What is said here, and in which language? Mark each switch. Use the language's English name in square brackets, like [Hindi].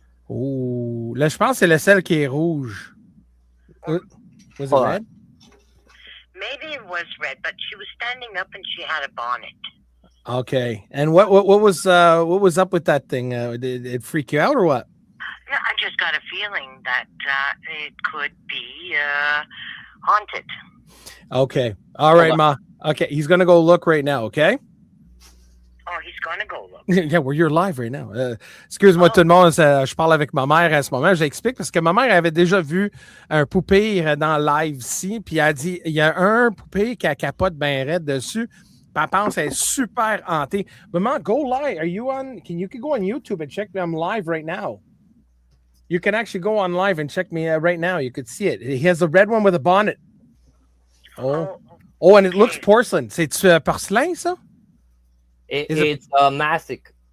[French] Oh, là, je pense que c'est le celle qui est rouge. [English] Was it red? Maybe it was red, but she was standing up and she had a bonnet. Okay. And what was up with that thing? Did it freak you out or what? No, I just got a feeling that it could be haunted. Okay. All right, Ma. Okay, he's gonna go look right now. Okay. Oh, he's gonna go look. Yeah, you're live right now. [French] Excuse-moi tout le monde, je parle avec ma mère à ce moment. J'explique parce que ma mère avait déjà vu un poupée dans live-ci, puis elle a dit il y a un poupée qui a capote bien raide dessus. Puis elle pense qu'elle est super hantée. [English] Maman, go live. You can go on YouTube and check me. I'm live right now. You can actually go on live and check me right now. You could see it. He has a red one with a bonnet. Oh, and it looks porcelain. [French] C'est-tu porcelain, ça? [English] It's a mastic.